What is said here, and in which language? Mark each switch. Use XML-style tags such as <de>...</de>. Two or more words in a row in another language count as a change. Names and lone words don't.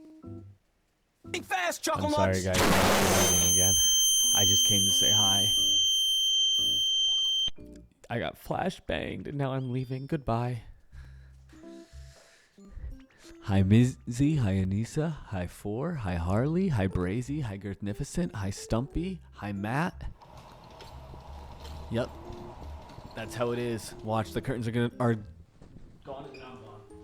<en>Think fast, I'm Chocolate sorry, Nuts! guys, I'm not leaving again. I just came to say hi. I got flash banged, and now I'm leaving. Goodbye. Hi, Mizzy. Hi, Anissa. Hi, Four. Hi, Harley. Hi, Brazy. Hi, Girthnificent. Hi, Stumpy. Hi, Matt. Yep. That's how it is. Watch, the curtains are gone and then I'm gone.</en>